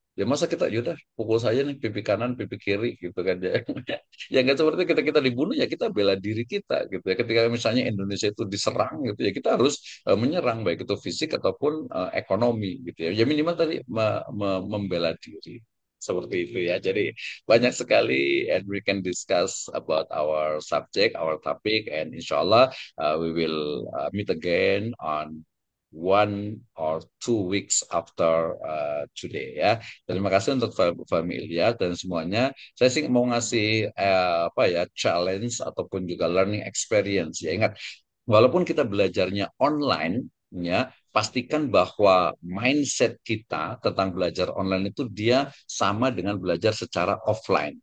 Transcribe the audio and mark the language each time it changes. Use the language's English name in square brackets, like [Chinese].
[Indonesian] Ya masa kita, yaudah pukul saya nih pipi kanan, pipi kiri gitu kan ya. Ya nggak seperti kita kita dibunuh ya kita bela diri kita gitu ya. Ketika misalnya Indonesia itu diserang gitu ya, kita harus menyerang baik itu fisik ataupun ekonomi gitu ya. Ya minimal tadi membela diri. Seperti itu ya. Jadi banyak sekali [English] and we can discuss about our subject, our topic, and inshallah we will meet again on 1 or 2 weeks after today ya. [Indonesian] Terima kasih untuk familia dan semuanya. Saya sih mau ngasih apa ya challenge ataupun juga learning experience ya. Ingat, walaupun kita belajarnya online ya, pastikan bahwa mindset kita tentang belajar online itu dia sama dengan belajar secara offline.